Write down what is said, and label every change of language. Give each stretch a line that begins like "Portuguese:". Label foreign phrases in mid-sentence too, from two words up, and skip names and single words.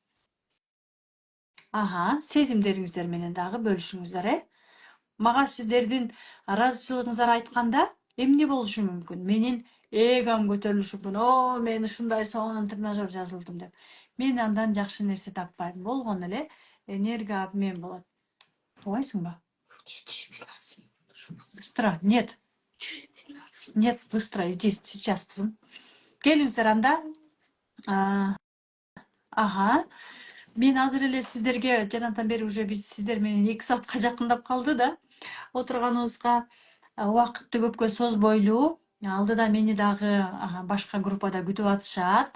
Kyrgyz: Сезимдериңиздер менен дагы бөлүшүңүздөр, Мага сиздердин ыраазычылыгыңыздар айтканда эмне болушу мүмкүн? Менин эгом көтөрүлүшү мүмкүн. Мен ушундай сонун тренажер жазылдым деп. Мен андан жакшы нерсе таппайм. Болгону эле энергия обмен болот. Тубайсыңбы?
Russian: Быстро. Нет. Нет, быстро. Иди сейчас,
Kyrgyz: кызым. Келиңиздер анда. Мен азыр эле сиздерге жанатан бери уже биз сиздер менен 2 саатка жакындап калды да. Отурганыбызга убакытты көпкө созбойлу. Алдыда мени дагы башка группада күтүп атышат.